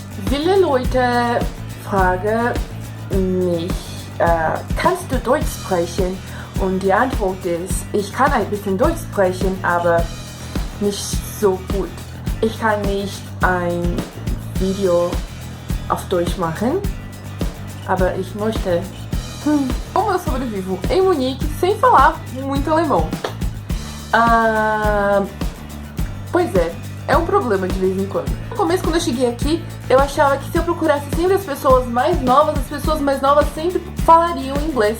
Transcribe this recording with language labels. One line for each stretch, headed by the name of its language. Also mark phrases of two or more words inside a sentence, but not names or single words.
German: Viele Leute fragen mich, kannst du Deutsch sprechen? Und die Antwort ist, ich kann ein bisschen Deutsch sprechen, aber nicht so gut. Ich kann nicht ein Video auf Deutsch machen, aber ich möchte.
Portuguese: Como eu sobrevivo em Munique sem falar muito alemão? Pois é um problema de vez em quando. No começo, quando eu cheguei aqui, eu achava que se eu procurasse sempre as pessoas mais novas sempre falariam inglês.